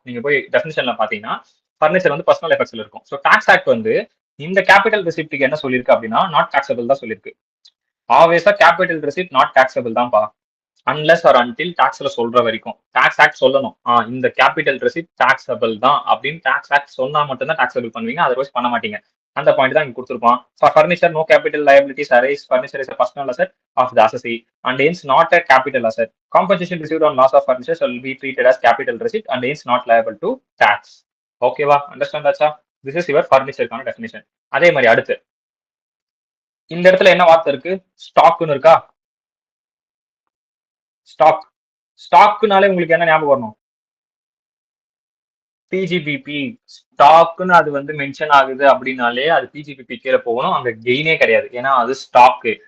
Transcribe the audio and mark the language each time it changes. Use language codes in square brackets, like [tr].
[ta] நீங்க போய் டெஃபினிஷன்ல பாத்தீங்கன்னா பர்னிச்சர் வந்து பர்சனல் எஃபெக்ட்ஸ்ல இருக்கும். சோ டாக்ஸ் ஆக்ட் வந்து இந்த கேபிட்டல் ரெசிப்ட்க்கு என்ன சொல்லிருக்கு அப்படின்னா நாட் டாக்ஸபிள் தான் சொல்லிருக்கு. ஆப்வியஸா கேபிட்டல் ரெசிப்ட் நாட் டாக்ஸபிள் தான்ப்பா. [en] unless or until [ta] டாக்ஸ்ல சொல்ற வரைக்கும் டாக்ஸ் ஆக்ட் சொல்லணும். இந்த கேபிட்டல் ரெசிப்ட் டாக்ஸபிள் தான் அப்படின்னு டாக்ஸ் ஆக்ட் சொன்னா மட்டும் தான் டாக்ஸபிள் பண்ணுவீங்க. அதர்வைஸ் பண்ண மாட்டீங்க. அந்த பாயிண்ட் தான் இங்க கொடுத்துருப்பான். [en] For furniture no capital liabilities arise. Furniture is a personal asset of the assessee and hence not a capital asset. Compensation received on loss of furniture shall be treated as capital receipt and hence not liable to tax. [ta] ஓகேவா? Understand ஆச்சா? [en] this is your [ta] ஃபர்னிச்சருக்கான definition. அதே மாதிரி அடுத்து இந்த இடத்துல என்ன வார்த்தை இருக்கு? ஸ்டாக்னு இருக்கா? ஸ்டாக். ஸ்டாக்னாலே உங்களுக்கு என்ன ஞாபகம் வரணும்? பிஜிபிபி. ஸ்டாக்னு அது வந்து மென்ஷன் ஆகுது அப்படின்னாலே அது பிஜிபிபி கீழே போகணும். அங்க கெயினே கிடையாது. ஏன்னா அது ஸ்டாக்.